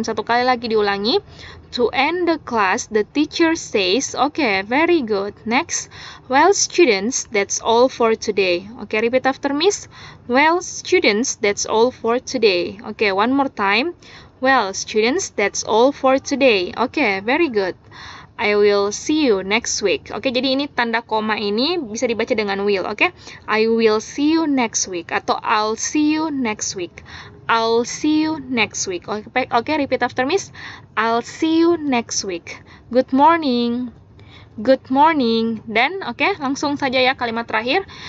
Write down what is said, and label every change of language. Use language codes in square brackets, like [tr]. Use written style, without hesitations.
[id] Satu kali lagi diulangi. [en] To end the class, the teacher says. Okay, very good. Next, well, students, that's all for today. Okay, repeat after Miss. Well, students, that's all for today. Okay, one more time. Well, students, that's all for today. Okay, very good. I will see you next week. [id] Oke, jadi ini tanda koma ini bisa dibaca dengan will. [en] Oke, I will see you next week atau I'll see you next week. I'll see you next week. Oke, repeat after Miss. I'll see you next week. Good morning. Good morning. [id] Dan langsung saja ya kalimat terakhir.